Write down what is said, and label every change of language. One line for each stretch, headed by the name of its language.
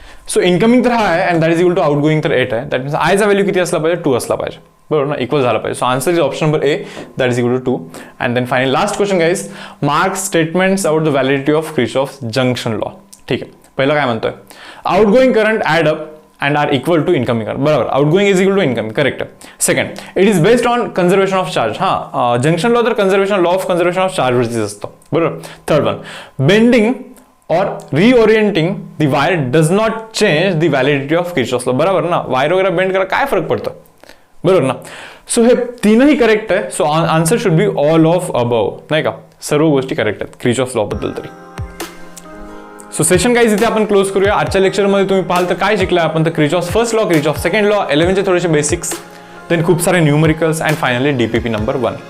Marathi: So incoming तर हा आहे and that is equal to outgoing तर 8 आहे. दॅट मीन्स आयचा व्हॅल्यू किती असला पाहिजे, 2 असला पाहिजे, बरोबर ना, इक्वल झाला पाहिजे.
English: So answer is option number A, that is equal to 2. And then finally last question guys, mark statements about the validity of Kirchhoff's junction law.
Marathi: ठीक आहे, पहिलं काय म्हणतोय,
English: Outgoing current add up and are equal to incoming current. बराबर, outgoing is equal to incoming, correct. Second, it is based on conservation of charge. Junction law तर conservation law of conservation of charge
Marathi: वरतीच असतो, बरोबर.
English: Third one, bending और reorienting the wire does not change the validity of Kirchhoff's law.
Marathi: बरोबर ना, wire वगैरे bend करा काय फरक पडतो, बरोबर ना. सो हे तीनही करेक्ट आहे. So
English: answer should be all of above,
Marathi: नाही का, सर्व गोष्टी करेक्ट आहेत किर्चॉफ्स लॉ बद्दल तरी. सो सेशन गाइज इथे आपण क्लोज करूया. आजच्या लेक्चरमध्ये तुम्ही पाहाल तर काय शिकलाय आपण, तर Kirchhoff's first law, Kirchhoff's second law, 11चे थोडेसे बेसिक्स, देन खूप सारे numericals and finally DPP number 1.